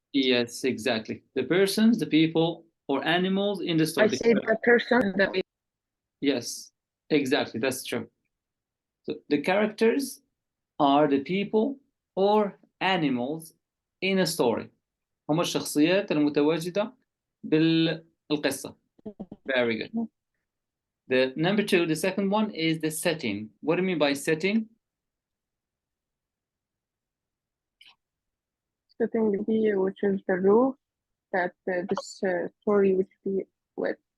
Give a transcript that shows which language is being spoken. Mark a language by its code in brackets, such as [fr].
[en] Yes, exactly. The persons, the people, or animals in the story. I said the person. Yes, exactly. That's true. So the characters are the people or animals in a story. [ar] هم الشخصيات المتواجدة بالقصة. [en] Very good. The number 2, the second one is the setting. What do you mean by setting? Setting, which is the roof that this story would be with.